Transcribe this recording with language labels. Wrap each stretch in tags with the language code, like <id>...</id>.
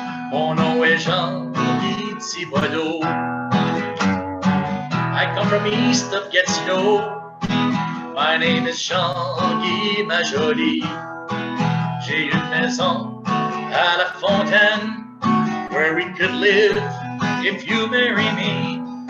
<fr>Mon nom est Jean-Guy Thibodeau.</fr> <en>I come from east of Gatineau. My name is Jean-Guy,</en> <fr>ma jolie. J'ai une maison à</fr> <en>La Fontaine where we could live if you marry me.</en>